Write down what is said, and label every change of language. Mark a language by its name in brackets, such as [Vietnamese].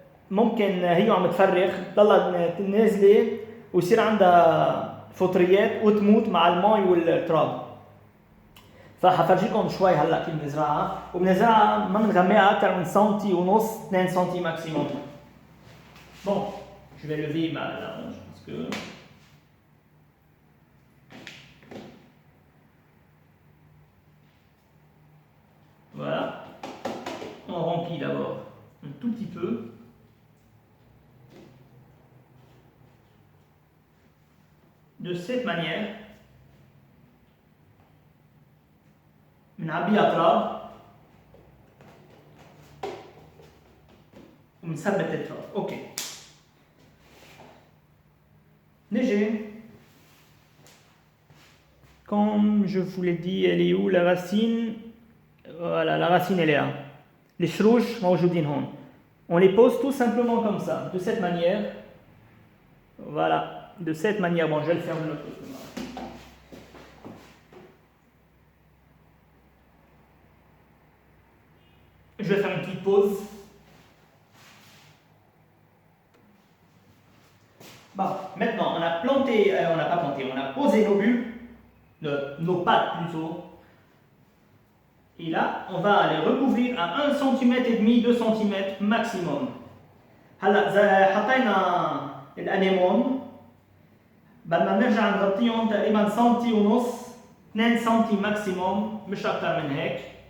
[Arabic] ممكن هي عم تفرخ تضلها نازلة ويصير عندها فطريات وتموت مع الماء والتراب. فحفرجيكم شوي هلا كيف بنزرعها، وبنزرعها ما بنغمقها أكثر من سنتي ونص، 2 سنتي ماكسيموم. [French] Bon, je vais lever ma linge parce que voilà, on remplit d'abord un tout petit peu. De cette manière, [Arabic] بنعبيها تراب وبنثبت التراب. اوكي. نجي [French] comme je vous l'ai dit, elle est où la racine? Voilà, la racine elle est là. Les shrouches [Arabic] موجودين هون. [French] On les pose tout simplement comme ça, de cette manière. Voilà, de cette manière. Bon, je vais le faire de l'autre côté. Je vais faire une petite pause. Bon, maintenant, on a planté, on n'a pas planté, on a posé nos bulbes, nos pattes plutôt. Et là, on va les recouvrir à 1 cm et demi, 2 cm maximum. [Arabic] هلا حطينا الانيمون، بدنا نرجع نغطيهم تقريبا سنتي ونص 2 سنتي ماكسيموم، مش اكثر من هيك.